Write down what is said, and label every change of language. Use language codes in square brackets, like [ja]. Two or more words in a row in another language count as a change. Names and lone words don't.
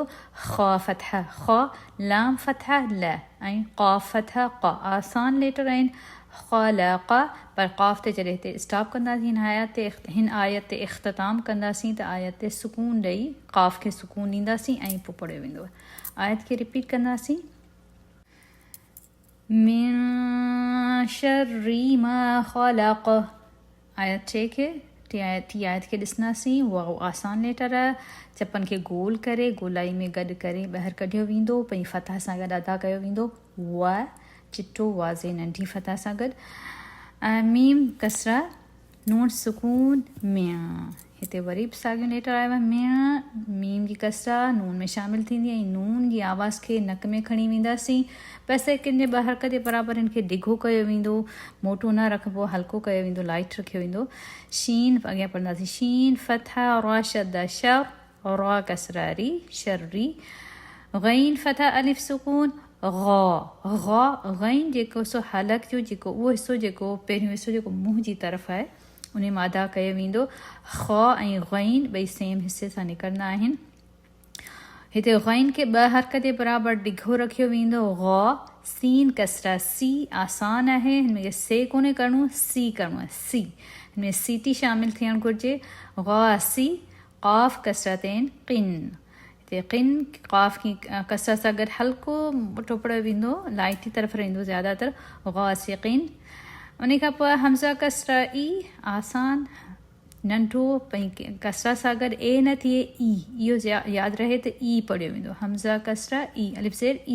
[sd] ख़ा फतहा ख़ा, लाम फतहा ल ऐं क़ाफ़ फतहा क़ा, आसान लेटर आहिनि। ख़लाक़ पर क़ाफ़ ते जॾहिं हिते स्टॉप कंदासीं, हिन आयत ते इख़्तिताम कंदासीं त आयत ते सुकून ॾेई क़ाफ़ खे सुकून ॾींदासीं ऐं पोइ पढ़ियो वेंदो। आयत खे रिपीट कंदासीं। [ar] من شر ما خلق. [sd] आयत 6 खे टी आयत खे ॾिसंदासीं, उहा आसान लेटर आहे, चपनि खे गोल करे गोलाई में गॾु करे ॿाहिरि कढियो वेंदो, पंहिंजी फतह सां गॾु अदा कयो वेंदो। व चिट्टो वाज़े नंढी फतह सां गॾु। मीम कसरा नून सुकून में, हिते वरी बि साॻियो लेटर आयो आहे में, मीम जी कसरा नून में शामिलु थींदी ऐं नून जी आवाज़ खे नक में खणी वेंदासीं। 2 सेकेंड जे 2 हरकत जे बराबरि हिनखे डिघो कयो वेंदो, मोटो न रखिबो, हल्को कयो वेंदो, लाइट रखियो वेंदो। शीन अॻियां पढ़ंदासीं, शीन फतहा रा शद शर रा कसरा री शर्री, ग़ैन फतहा अलिफ सुकून ग़ा ग़ैन जेको सो हलक जो जेको उहो हिसो जेको पहिरियों हिसो जेको मुंहुं जी तरफ़ आहे उन मां अदा कयो वेंदो। ख़ा ऐं ग़ैन ॿई सेम हिसे सां निकिरंदा आहिनि। हिते ग़ैन खे 2 हरकत जे बराबरि डिघो रखियो वेंदो। ग़ा सीन कसरा सी, आसान आहे, हिनमें से कोन्हे करिणो, सी करिणो आहे, सी हिनमें सीटी शामिलु थियणु घुरिजे। ग़ा सी क़ाफ़ कसरतैन क़िन, हिते क़िन क़ाफ़ की कसरा सां गॾु हल्को मोटो पढ़ियो वेंदो, लाइट जी तरफ़ रहंदो ज़्यादातर। ग़ा सी क़िन। उन खां पोइ हमज़ा कसरा ई, आसान नंढो, कसरा सां गॾु ए न थिए ई, इहो यादि रहे त ई पढ़ियो वेंदो। हमज़ा कसरा ई अलिफ ज़ेर ई।